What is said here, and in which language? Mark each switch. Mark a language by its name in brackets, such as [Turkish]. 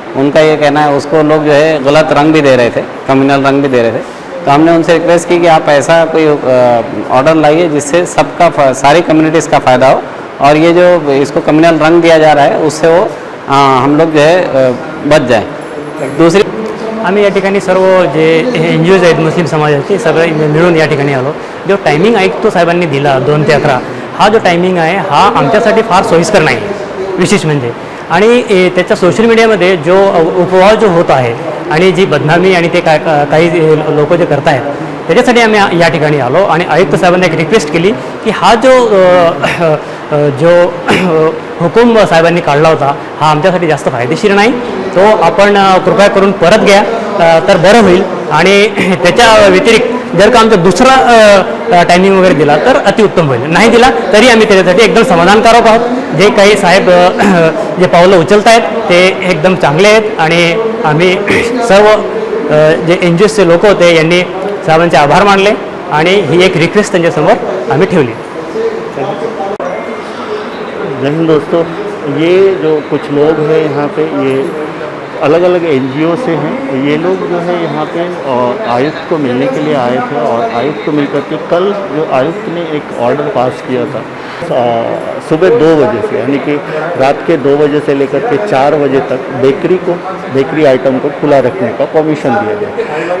[Hindi] उनका ये कहना है, उसको लोग जो है गलत रंग भी दे रहे थे, कम्युनल रंग भी दे रहे थे। तो हमने उनसे रिक्वेस्ट की कि आप ऐसा कोई ऑर्डर लाइए जिससे सबका सारी कम्युनिटीज़ का फ़ायदा हो, और ये जो इसको कम्युनल रंग दिया जा रहा है उससे वो हम लोग जो है बच जाए। दूसरी, [Marathi] आम्ही या ठिकाणी सर्व जे NGOज आहेत मुस्लिम समाजाचे सगळे मिळून या ठिकाणी आलो। जो टायमिंग आयुक्त साहेबांनी दिला 2 ते 11, हा जो टायमिंग आहे हा आमच्यासाठी फार सोयीस्कर नाही विशेष म्हणजे। आणि त्याच्या सोशल मीडियामध्ये जो उपवाद जो होत आहे आणि जी बदनामी आणि ते काही लोक जे करत आहेत, त्याच्यासाठी आम्ही या ठिकाणी आलो आणि आयुक्त साहेबांना एक रिक्वेस्ट केली की हा जो हुकूम साहेबांनी काढला होता हा आमच्यासाठी जास्त फायदेशीर नाही, तो आपण कृपया करून परत घ्या तर बरं होईल। आणि त्याच्या व्यतिरिक्त जर का आमचा दुसरा टायमिंग वगैरे दिला तर अतिउत्तम होईल, नाही दिला तरी आम्ही त्याच्यासाठी एकदम समाधानकारक आहोत। जे काही साहेब जे पावलं उचलत आहेत ते एकदम चांगले आहेत आणि आम्ही सर्व जे NGOजचे लोक होते यांनी साहेबांचे आभार मानले आणि ही एक रिक्वेस्ट त्यांच्यासमोर आम्ही ठेवली। [Hindi] जय हिंद दोस्तों, ये जो कुछ लोग हैं यहाँ पे, ये अलग अलग NGO से हैं। ये लोग जो है यहाँ पे आयुक्त को मिलने के लिए आए थे, और आयुक्त को मिलकर के कल जो आयुक्त ने एक ऑर्डर पास किया था सुबह 2 बजे से, यानी कि रात के 2 बजे से लेकर के 4 बजे तक बेकरी आइटम को खुला रखने का परमिशन दिया गया।